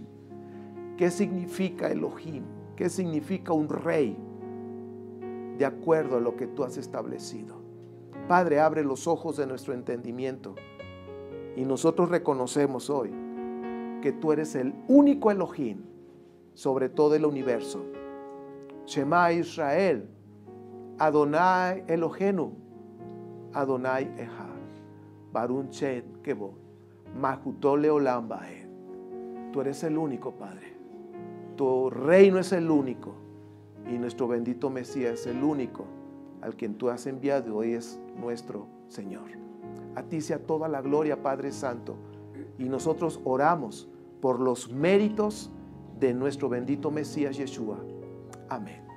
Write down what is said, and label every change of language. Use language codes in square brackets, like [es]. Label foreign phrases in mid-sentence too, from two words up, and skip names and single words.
[es] ¿Qué significa Elohim? ¿Qué significa un rey? De acuerdo a lo que tú has establecido. Padre, abre los ojos de nuestro entendimiento y nosotros reconocemos hoy que tú eres el único Elohim sobre todo el universo. [he] שמע ישראל, אדני אלהינו, אדני אחד, ברוך שם כבוד, מלכותו לעולם ועד. [es] Tú eres el único, Padre. Tu reino es el único y nuestro bendito Mesías es el único al quien tú has enviado, hoy es nuestro Señor. A ti sea toda la gloria, Padre Santo, y nosotros oramos por los méritos de nuestro bendito Mesías Yeshua.